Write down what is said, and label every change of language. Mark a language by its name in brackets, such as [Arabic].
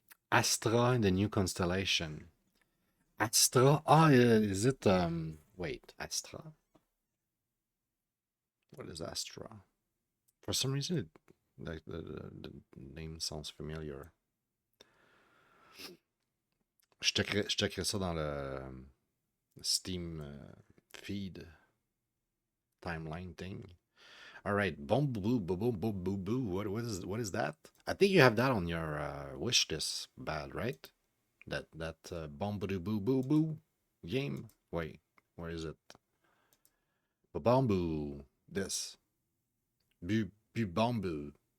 [English] Astra in the new constellation. Astra? Ah, is it, wait, Astra? What is Astra? For some reason, the name sounds familiar. [French] Je checkerai ça dans le [English] Steam feed timeline thing. All right, Bubumbu. What is that? I think you have that on your wish list, bad, right? That Boo game. Wait, where is it? Bubumbu. This Bubumbu.